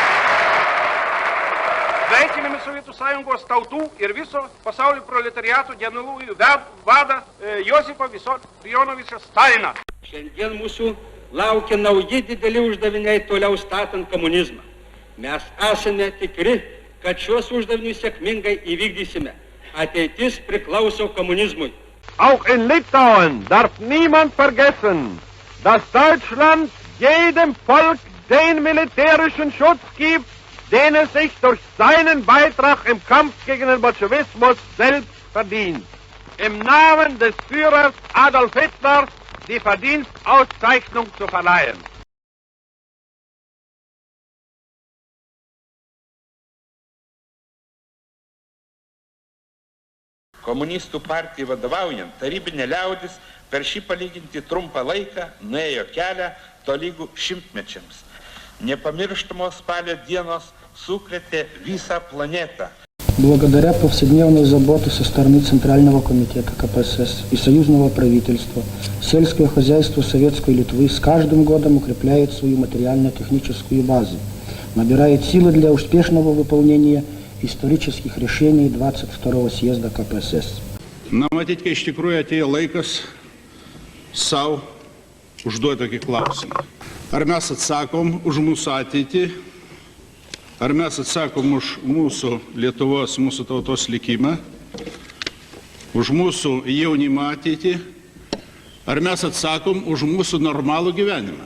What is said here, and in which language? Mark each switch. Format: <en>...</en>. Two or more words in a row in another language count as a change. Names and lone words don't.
<lt>Sveikiname Sovietų Sąjungos tautų ir viso pasaulio proletariato generolų vadą Josifą Vissarionovičių Staliną. Šiandien mūsų laukia nauji dideli uždaviniai toliau statant komunizmą. Mes esame tikri, kad šios uždavinius sėkmingai įvykdysime. Ateitis priklauso komunizmui.</lt> <de>Auch in Litauen darf niemand vergessen, dass Deutschland jedem Volk den militärischen Schutz gibt, den es sich durch seinen Beitrag im Kampf gegen den Bolschewismus selbst verdient. Im Namen des Führers Adolf Hitler die Verdienstauszeichnung zu verleihen.</de> <lt>Komunistų partijai vadovaujant, tarybinė liaudis per šį palyginti trumpą laiką nuėjo kelią tolygų šimtmečiams. Nepamirštamos spalio dienos sukrėtė visą планету.</lt> <ru>Благодаря повседневной заботе со стороны Центрального комитета КПСС и союзного правительства, сельское хозяйство Советской Литвы с каждым годом укрепляет свою материально-техническую базу, набирает силы для успешного выполнения исторических решений 22-го съезда КПСС.</ru> <lt>Na, matyt, kai iš tikrųjų atėjo laikas savo užduoti tokį klausimą. Ar mes atsakom už mūsų ateitį, ar mes atsakom už mūsų Lietuvos, mūsų tautos likimą, už mūsų jaunimo ateitį, ar mes atsakom už mūsų normalų gyvenimą.</lt>